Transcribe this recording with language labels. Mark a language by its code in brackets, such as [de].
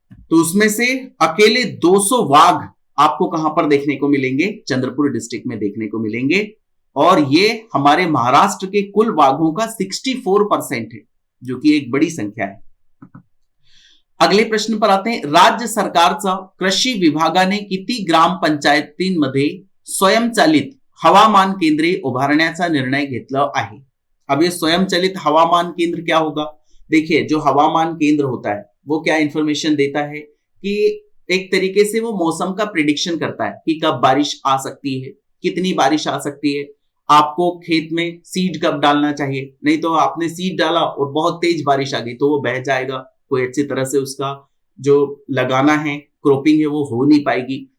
[hi] तो उसमें से अकेले 200 वाघ आपको कहां पर देखने को मिलेंगे, चंद्रपुर डिस्ट्रिक्ट में देखने को मिलेंगे। और ये हमारे महाराष्ट्र के कुल वाघों का 64% है, जो कि एक बड़ी संख्या है। अगले प्रश्न पर आते हैं। [mr] राज्य सरकारचा कृषी विभागाने किती ग्रामपंचायतींमध्ये स्वयंचलित हवामान केंद्रे उभारण्याचा निर्णय घेतला आहे? [hi] अब ये स्वयंचलित हवामान केंद्र क्या होगा? देखिए जो हवामान केंद्र होता है वो क्या इंफॉर्मेशन देता है कि एक तरीके से वो मौसम का प्रिडिक्शन करता है कि कब बारिश आ सकती है, कितनी बारिश आ सकती है। आपको खेत में सीड कब डालना चाहिए, नहीं तो आपने सीड डाला और बहुत तेज बारिश आ गई तो वो बह जाएगा, कोई अच्छी तरह से उसका जो लगाना है क्रॉपिंग है वो हो नहीं पाएगी।